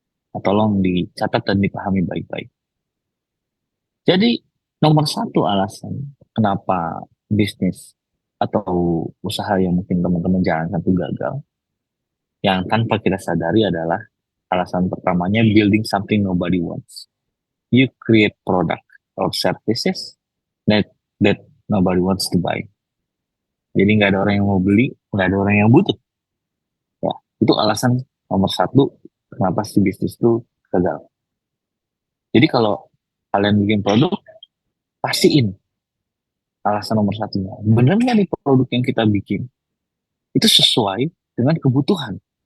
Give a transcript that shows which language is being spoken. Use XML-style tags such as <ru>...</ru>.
<id>Nah, tolong dicatat dan dipahami baik-baik. Jadi, nomor satu alasan kenapa bisnis atau usaha yang mungkin teman-teman jalankan itu gagal, yang tanpa kita sadari adalah alasan pertamanya</id> <en>building something nobody wants. You create product or services that nobody wants to buy.</en> <id>Jadi nggak ada orang yang mau beli, nggak ada orang yang butuh. Ya, itu alasan nomor satu kenapa si bisnis itu gagal. Jadi kalau kalian bikin produk, pastiin alasan nomor satunya. Bener nggak nih produk yang kita bikin itu sesuai dengan kebutuhan?</id>